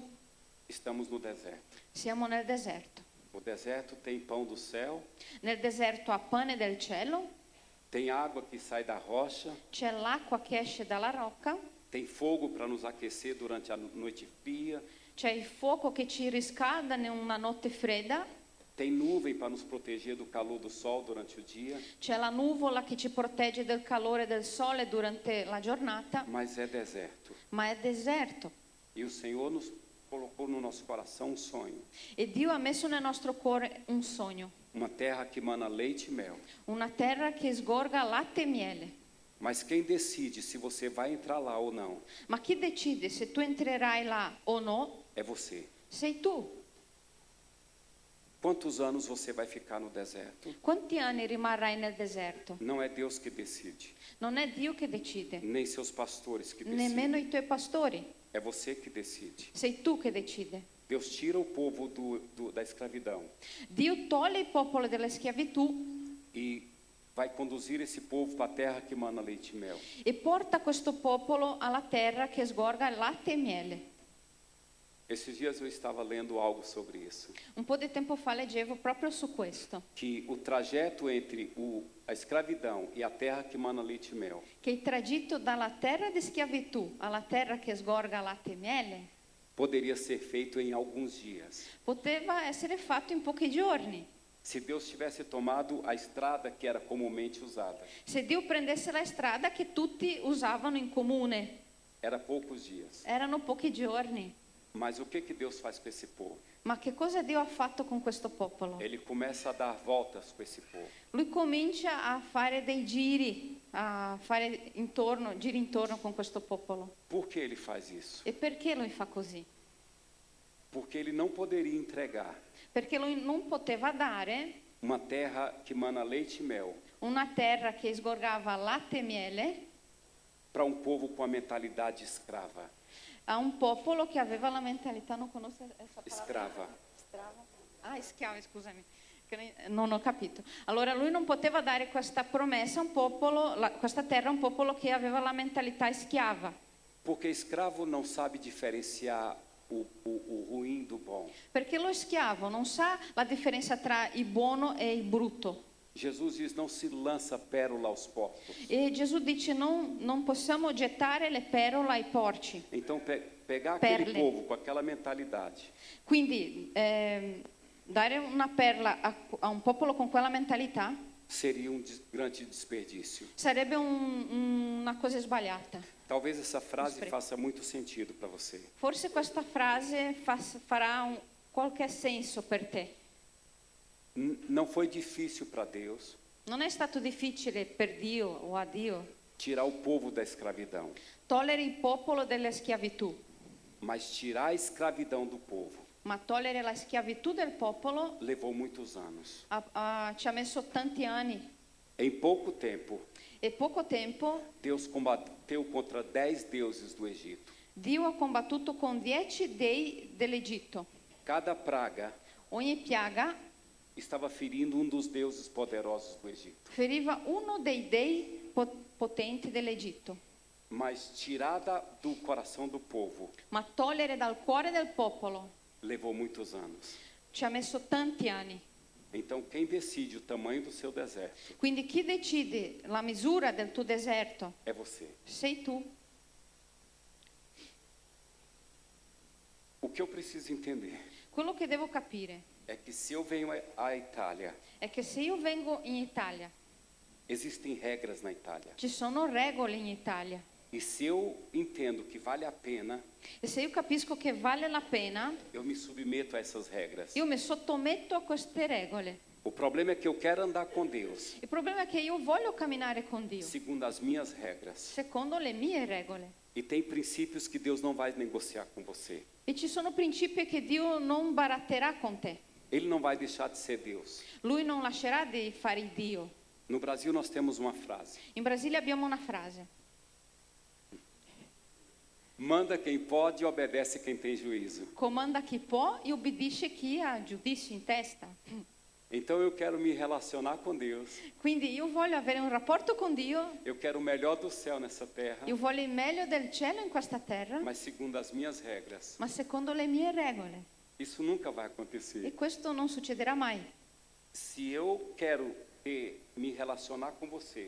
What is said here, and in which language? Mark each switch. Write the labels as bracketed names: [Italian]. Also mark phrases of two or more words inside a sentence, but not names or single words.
[Portuguese] estamos no deserto. [Italian] siamo nel deserto. [Portuguese] O deserto tem pão do céu, [Italian] Nel deserto ha pane del cielo, [Portuguese] tem água que sai da rocha, [Italian] c'è l'acqua che esce dalla rocca, [Portuguese] tem fogo para nos aquecer durante a noite fria, [Italian] c'è il fuoco che ci riscalda in una notte fredda, [Portuguese] tem nuvem para nos proteger do calor do sol durante o dia, [Italian] c'è la nuvola che ci protegge dal calore del sole durante la giornata, [Portuguese] mas é deserto. [Italian] ma è deserto. [Portuguese] E o Senhor nos colocou no nosso coração um sonho, [Italian] E Dio ha messo nel nostro cuore un sogno, [Portuguese] uma terra que mana leite e mel. [Italian] una terra che sgorga latte e miele. [Portuguese] Mas quem decide se você vai entrar lá ou não [Italian] Ma chi decide se tu entrerai là o no? [Portuguese] é você. [Italian] Sei tu. [Portuguese] Quantos anos você vai ficar no deserto? [Italian] Quanti anni rimarrai nel deserto? [Portuguese] Não é Deus que decide, [Italian] Non è Dio che decide, [Portuguese] nem seus pastores que decidem. [Italian] nemmeno i tuoi pastori. [Portuguese] É você que decide. [Italian] Sei tu che decide. [Portuguese] Deus tira o povo da escravidão [Italian] Dio toglie il popolo dalla schiavitù [Portuguese] e vai conduzir esse povo para a terra que mana leite e mel. [Italian] e porta questo popolo alla terra che sgorga latte e miele. [Portuguese] Esses dias eu estava lendo algo sobre isso, [Italian] Un po' di tempo fa leggevo proprio su questo, [Portuguese] que o trajeto entre a escravidão e a terra que mana leite e mel [Italian] che il tragitto dalla terra di schiavitù alla terra che sgorga latte e miele [Portuguese] poderia ser feito em alguns dias. [Italian] poteva essere fatto in pochi giorni. [Portuguese] Se Deus tivesse tomado a estrada que era comumente usada, [Italian] Se Dio prendesse la strada che tutti usavano in comune, [Portuguese] era poucos dias. [Italian] erano pochi giorni. [Portuguese] Mas o que Deus faz com esse povo? [Italian] Ma che cosa Dio ha fatto con questo popolo? [Portuguese] Ele começa a dar voltas com esse povo. [Italian] Lui comincia a fare dei giri, a fare giri intorno con questo popolo. [Portuguese] Por que ele faz isso? [Italian] E perché lui fa così? [Portuguese] Porque ele não poderia entregar [Italian] Perché lui non poteva dare [Portuguese] uma terra que mana leite e mel [Italian] una terra che sgorgava latte e miele [Portuguese] para um povo com a mentalidade escrava. [Italian] a un popolo che aveva la mentalità, non conosco questa parola? [Portuguese] Escrava. [Italian] Strava? Ah, schiavo, scusami, che non ho capito. Allora lui non poteva dare questa promessa a un popolo, questa terra a un popolo che aveva la mentalità schiava. [Portuguese] Porque escravo não sabe diferenciar o ruim do bom. [Italian] Perché lo schiavo non sa la differenza tra il buono e il brutto. [Portuguese] Jesus diz, não se lança pérola aos porcos. [Italian] E Gesù dice non possiamo gettare le perole ai porci. [Portuguese] Então, pegar aquele [Italian] Perle. [Portuguese] povo com aquela mentalidade [Italian] Quindi dare una perla a un popolo con quella mentalità [Portuguese] seria grande desperdício. [Italian] sarebbe una cosa sbagliata. [Portuguese] Talvez essa frase [Italian] Spreco. [Portuguese] faça muito sentido para você. [Italian] Forse questa frase farà qualche senso per te. [Portuguese] Não foi difícil para Deus [Italian] Non è stato difficile per Dio o a Dio [Portuguese] tirar o povo da escravidão, [Italian] togliere il popolo della schiavitù, [Portuguese] mas tirar a escravidão do povo [Italian] Ma togliere la schiavitù del popolo [Portuguese] levou muitos anos. [Italian] ci ha messo tanti anni. [Portuguese] Em pouco tempo, [Italian] E poco tempo [Portuguese] Deus combateu contra 10 deuses do Egito. [Italian] Dio ha combattuto con 10 dei dell'Egitto. [Portuguese] Cada praga [Italian] Ogni piaga [Portuguese] estava ferindo um dos deuses poderosos do Egito. [Italian] feriva uno dei dei potenti dell'Egitto. [Portuguese] Mas tirada do coração do povo, [Italian] Ma togliere dal cuore del popolo [Portuguese] levou muitos anos. [Italian] ci ha messo tanti anni. [Portuguese] Então, quem decide o tamanho do seu deserto [Italian] Quindi chi decide la misura del tuo deserto [Portuguese] é você. [Italian] sei tu. [Portuguese] O que eu preciso entender [Italian] Quello che devo capire [Portuguese] é que se eu venho à Itália, [Italian] è che se io vengo in Italia, [Portuguese] existem regras na Itália. [Italian] ci sono regole in Italia. [Portuguese] E se eu entendo que vale a pena, [Italian] E se io capisco che vale la pena, [Portuguese] eu me submeto a essas regras. [Italian] io mi sottometto a queste regole. [Portuguese] O problema é que eu quero andar com Deus [Italian] Il problema è che io voglio camminare con Dio, [Portuguese] segundo as minhas regras. [Italian] secondo le mie regole. [Portuguese] E tem princípios que Deus não vai negociar com você. [Italian] E ci sono principi che Dio non baratterà con te. [Portuguese] Ele não vai deixar de ser Deus. [Italian] Lui non lascerà di fare il Dio. [Portuguese] No Brasil nós temos uma frase: [Italian] In Brasile abbiamo una frase: [Portuguese] manda quem pode e obedece quem tem juízo. [Italian] comanda chi può e obbedisce chi ha giudizio in testa. [Portuguese] Então eu quero me relacionar com Deus. [Italian] Quindi io voglio avere un rapporto con Dio, [Portuguese] Eu quero o melhor do céu nessa terra, [Italian] io voglio il meglio del cielo in questa terra, [Portuguese] mas segundo as minhas regras. [Italian] ma secondo le mie regole. [Portuguese] Isso nunca vai [Italian] E [Portuguese] acontecer. [Italian] questo non succederà mai. [Portuguese] Se eu quero me relacionar com você